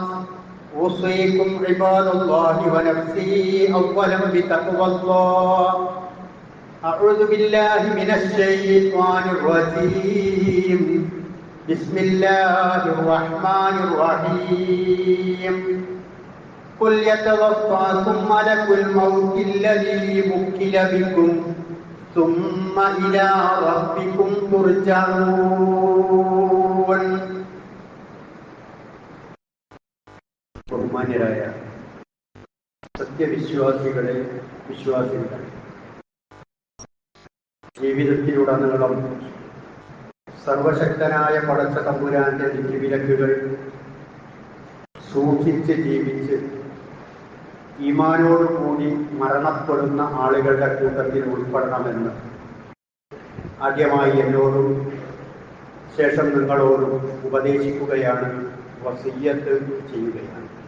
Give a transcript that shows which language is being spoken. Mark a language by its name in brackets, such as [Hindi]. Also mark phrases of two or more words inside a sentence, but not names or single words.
[Arabic] أوصيكم عباد الله ونفسي أولا بتقوى الله أعوذ بالله من الشيطان الرجيم بسم الله الرحمن الرحيم قل يتوفاكم ملك الموت الذي وكل بكم ثم إلى ربكم ترجعون. [Malayalam] ബഹുമാന്യരായ സത്യവിശ്വാസികളെ വിശ്വാസികളെ, ജീവിതത്തിലുടനീളം സർവശക്തനായ പടച്ച തമ്പുരാന്റെ വിധിവിലക്കുകൾ സൂക്ഷിച്ച് ജീവിച്ച് ഈമാനോടുകൂടി മരണപ്പെടുന്ന ആളുകളുടെ കൂട്ടത്തിൽ ഉൾപ്പെടണമെന്ന് ആദ്യമായി എന്നോടും ശേഷം നിങ്ങളോടും ഉപദേശിക്കുകയാണ്, വസിയ്യത്ത് ചെയ്യുകയാണ്.